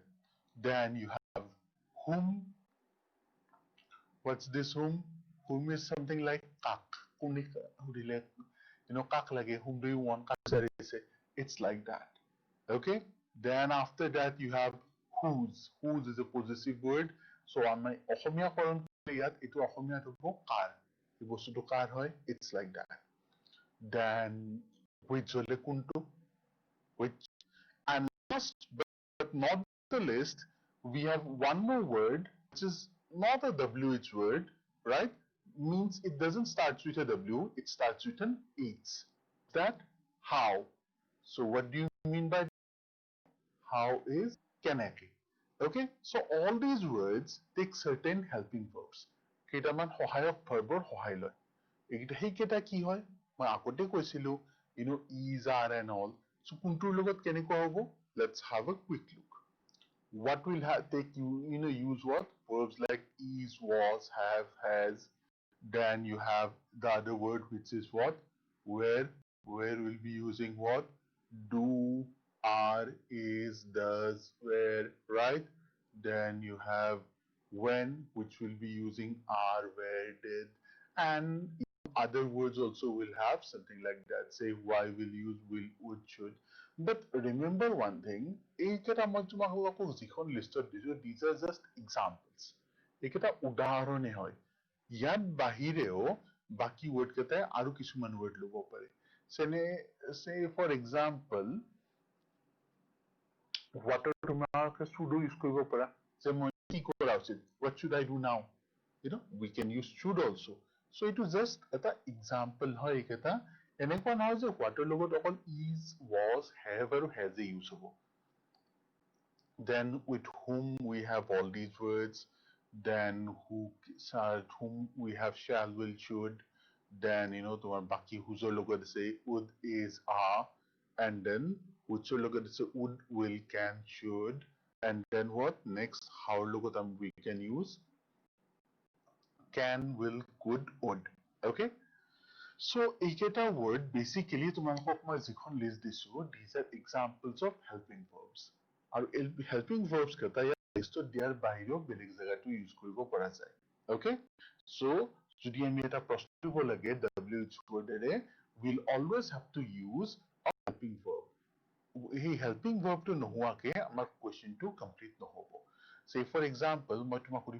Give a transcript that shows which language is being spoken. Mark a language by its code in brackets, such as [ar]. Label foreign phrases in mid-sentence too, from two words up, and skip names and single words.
[en] Then you have whom. What's this whom? Whom is something like kak. [as] কাক লাগে, [en] whom do you want? It's like that. Okay? Then after that you have whose. Whose is a possessive word. So on my [as] অসমীয়া কৰণ ইয়াত এটো অসমীয়াত হ'ব কাৰ. এই বস্তুটো কাৰ হয়? [en] It's like that. Then which [as] হলে কোনটো? [en] Which. And last but not the list, we have one more word which is not a WH word, right? Means it doesn't start with a W, it starts with an H. That how. So what do you mean by how is কেনেকে? Okay, so all these words take certain helping verbs. [as] কেইটামান সহায়ক verbৰ সহায় লয়. সেই কেইটা কি হয়? মই আগতে কৈছিলো, [en] is, are and all. [as] So কোনটোৰ লগত কেনেকুৱা হ'ব? [en] Let's have a quick look. What will take use what? Verbs like is, was, have, has. Then you have the other word which is what? Where we'll be using what? Do, are, is, does, where, right? Then you have when, which will be using are, where, did, and other words also will have something like that. Say why will use will, would, should. But remember one thing, these are just examples. [as] এইকেইটা উদাহৰণে হয়. ইয়াত বাহিৰেও বাকি word কেইটাই আৰু কিছুমান word ল'ব পাৰে [en] say for example water [as] তোমালোকে [en] should use [as] কৰিব পাৰা যে মই কি কৰা উচিত [en] what should I do now you know we can use should also so it is just [as] এটা example হয় এইকেইটা এনেকুৱা নহয় যে [en] what [as] ৰ লগত অকল [en] is was have আৰু has এ use হ'ব then with whom we have all these words then whom we have shall will should then you know [as] তোমাৰ বাকি [en] whose [as] ৰ লগত আছে [en] would is are and then which [as] ৰ লগত আছে [en] would will can should and then what next how [as] ৰ লগত [en] we can use can will could would okay so [as] এইকেইটা word basically তোমালোকক মই যিখন list দিছো [en] these are examples of helping verbs আৰু helping verbs [as] কেইটা ইয়াত listত দিয়াৰ বাহিৰেও বেলেগ জাগাতো use কৰিব পৰা যায় [en] okay so [as] যদি আমি এটা প্ৰশ্ন দিব লাগে [en] WH word এৰে we'll always have to use a helping verb [as] এই helping verb টো নোহোৱাকে আমাৰ question টো complete নহব [en] say for example [as] মই তোমাক সুধিব